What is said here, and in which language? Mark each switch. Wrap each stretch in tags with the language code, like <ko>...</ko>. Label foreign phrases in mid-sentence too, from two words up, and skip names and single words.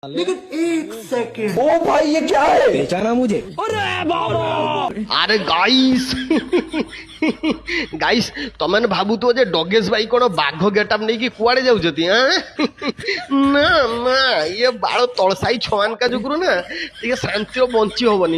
<hi>लेकिन एक सेकंड, ओ भाई ये क्या है? पहचाना मुझे?</hi> <or>আরে</or> <en>guys guys</en> <or>ତମେ ଭାବୁଥିବ ଯେ ଡଗେଶ ଭାଇ କ'ଣ ବାଘ ଗେଟଅପ୍ ନେଇକି କୁଆଡ଼େ ଯାଉଛନ୍ତି ନା ନା ଇଏ ବାଳ ତଳସାଇ ଛୁଆଙ୍କ ଯୋଗୁରୁ ନା ଟିକେ ଶାନ୍ତିରେ ବଞ୍ଚି ହବନି।</or>